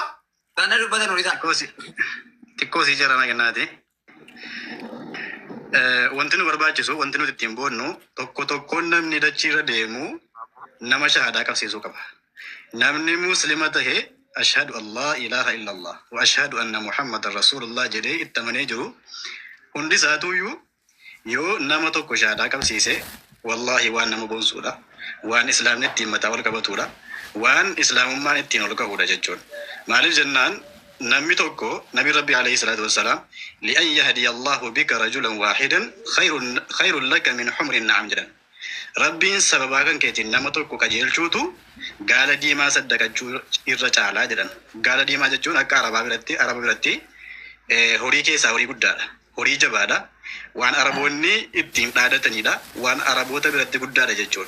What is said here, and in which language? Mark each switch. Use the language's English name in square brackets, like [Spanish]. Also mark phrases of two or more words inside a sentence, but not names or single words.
[Oromo] Sana dubbatan horisaa. Xiqqoosi jarana kennaati. Wanti nu barbaachisu wanti nuti ittiin boonnu tokkoon namni dachiirra deemu nama shahaadaa qabsiisuu qaba. Namni muslima tahe [Arabic] أشهد أن لا إله إلا الله وأشهد أن محمدا رسول الله [Oromo] jedhee itti amanee jiru hundi isaatuuyyuu yoo nama tokko shahaadaa qabsiise wallahi waan nama boonsuudha. Waan islaamni ittiin mataa wal qabatuudha. Waan islaamummaan ittiin ol qabuudha jechuudha. Maaliif jennaan namni tokko nabi rabbi [Arabic] عليه الصلاة والسلام لأن يهدي الله بك رجلا واحدا خير لك من حمر النعم jedhan. [Oromo] Rabbiin sababaa kan keetiin nama tokko qajeelchuutu gaala diimaa saddaqachuu irra caalaa jedhan. Gaala diimaa jechuun akka araba biratti horii keessaa horii guddaadha. Horii jabaadha. Waan araboonni ittiin dhaadatanidha. Waan araboota biratti guddaadha jechuudha.